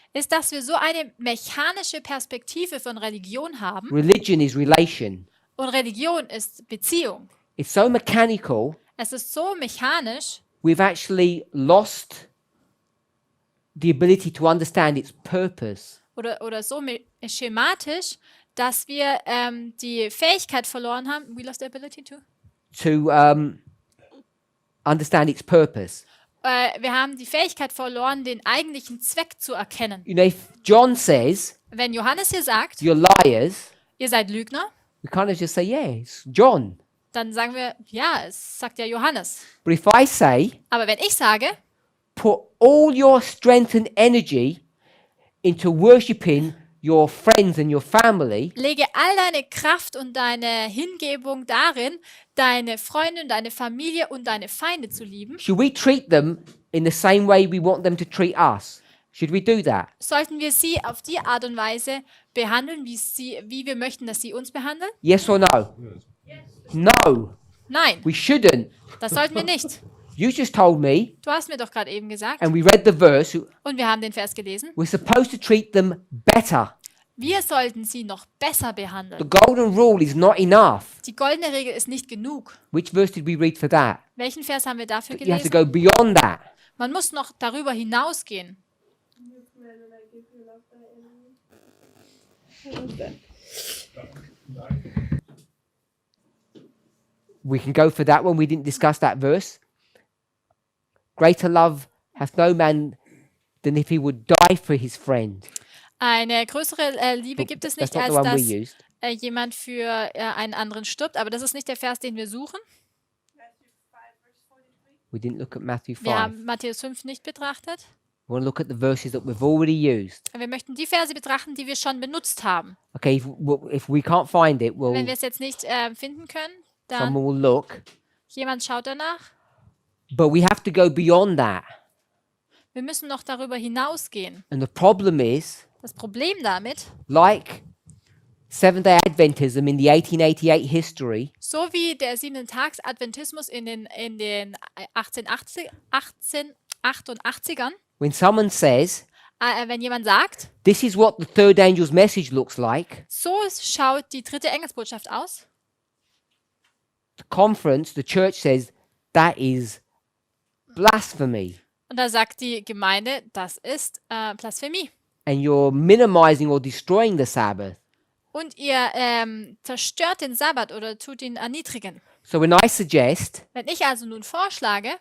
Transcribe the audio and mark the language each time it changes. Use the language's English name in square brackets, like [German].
[German] ist, dass wir so eine mechanische Perspektive von Religion haben. [English] Religion is relation. [German] Und Religion ist Beziehung. [English] It's so mechanical, [German] Es ist so mechanisch, [English] we've actually lost the ability to understand its purpose. [German] oder so schematisch, dass wir die Fähigkeit verloren haben. [English] We lost the ability to? To understand its purpose. [German] Wir haben die Fähigkeit verloren, den eigentlichen Zweck zu erkennen. [English] You know, if John says, [German] Wenn Johannes hier sagt, [English] you're liars, [German] ihr seid Lügner, [English] we kind of just say, yeah, it's John. [German] dann sagen wir, ja, es sagt ja Johannes. [English] But if I say, [German] Aber wenn ich sage, [English] put all your strength and energy into worshipping your friends and your family, [German] lege all deine Kraft und deine Hingebung darin, deine Freunde, deine Familie und deine Feinde zu lieben, [English] should we treat them in the same way we want them to treat us? Should we do that? [German] sollten wir sie auf die Art und Weise behandeln, wie wir möchten, dass sie uns behandeln? [English] Yes or no? No, [German] Nein, [English] we shouldn't. [German] das sollten wir nicht. [English] You just told me, [German] Du hast mir doch gerade eben gesagt, [English] and we read the verse, [German] und wir haben den Vers gelesen, [English] we're supposed to treat them better. [German] wir sollten sie noch besser [English] The [German] behandeln. [English] golden rule is not enough. [German] Die goldene Regel ist nicht genug. [English] Which verse did we read for that? [German] Welchen Vers haben wir dafür [English] You have to [German] gelesen? [English] go beyond that. [German] Man muss noch darüber hinausgehen. [English] We can go for that one. We didn't discuss that verse. Greater love hath no man than if he would die for his friend. [German] Eine größere Liebe gibt es [English] That's not the [German] als [English] one we [German] dass [English] used. [German] jemand für einen anderen stirbt. Aber das ist nicht der Vers, den wir suchen. [English] We didn't look at Matthew 5. [German] Wir haben Matthäus 5 nicht betrachtet. [English] We want to look at the verses that we've already used. [German] Wir möchten die Verse betrachten, die wir schon benutzt haben. [English] Okay, if we can't find it, [German] Wenn wir es jetzt nicht finden können, dann [English] someone will look. [German] jemand schaut danach. [English] But we have to go beyond that. [German] Wir müssen noch darüber hinausgehen. [English] And the problem is, [German] Das Problem damit, [English] like Seventh-day Adventism in the 1888 history, [German] so wie der Siebentags-Adventismus in den 1888ern, [English] when someone says, [German] wenn jemand sagt, [English] this is what the third angel's message looks like, [German] so schaut die dritte Engelsbotschaft aus, [English] the conference, the church says, that is blasphemy. [German] und da sagt die Gemeinde, das ist Blasphemie. [English] And you're minimizing or destroying the Sabbath. [German] Und ihr zerstört den Sabbat oder tut ihn erniedrigen. [English] So when I suggest, [German] Wenn ich also nun vorschlage,